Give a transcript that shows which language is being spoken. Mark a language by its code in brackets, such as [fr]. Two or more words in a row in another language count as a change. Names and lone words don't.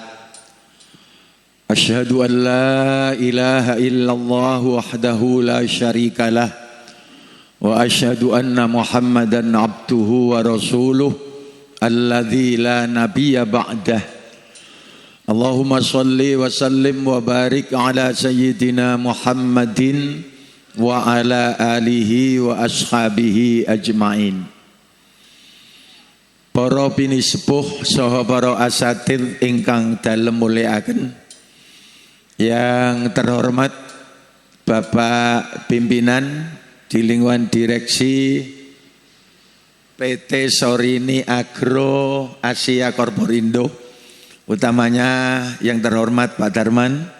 [ar] أشهد أن لا إله إلا الله وحده لا شريك له وأشهد أن محمدا عبده ورسوله الذي لا نبي بعده. اللهم صل وسلم وبارك على سيدنا محمد وعلى آله وأصحابه أجمعين. [jv] Para pinisepuh saha para asatidz ingkang dalem mulyakaken, [id] yang terhormat Bapak Pimpinan di lingkungan direksi PT Sorini Agro Asia Korporindo, utamanya yang terhormat Pak Darman,